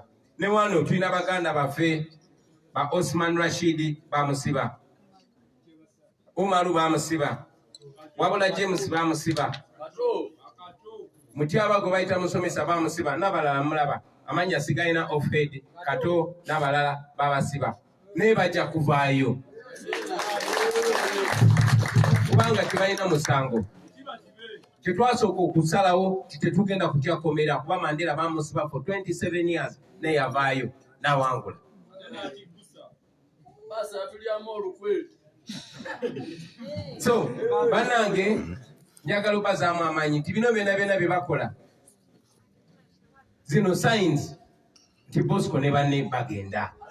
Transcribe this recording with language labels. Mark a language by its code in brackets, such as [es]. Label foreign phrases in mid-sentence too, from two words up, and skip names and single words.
[lg] Ne wano tulina baganda baffe ba Osman Rashid bamusiba, Umaru bamusiba, wabula James bamusiba, Mutyaba gwe bayita musomesa bamusiba, n'abalala mulaba amanya sigalina off-head Kato n'abalala babasiba. Naye bajja kuvaayo kubanga tebalina musango. Tetwasooka okusalawo tetugenda kukyakomera kuba Mandela bamusiba [en] for 27 years [lg] naye yavaayo n'awangula. So bannange njagala obazaamu amaanyi nti bino byonna bye bakola zino signs nti Bosco ne banne bagenda.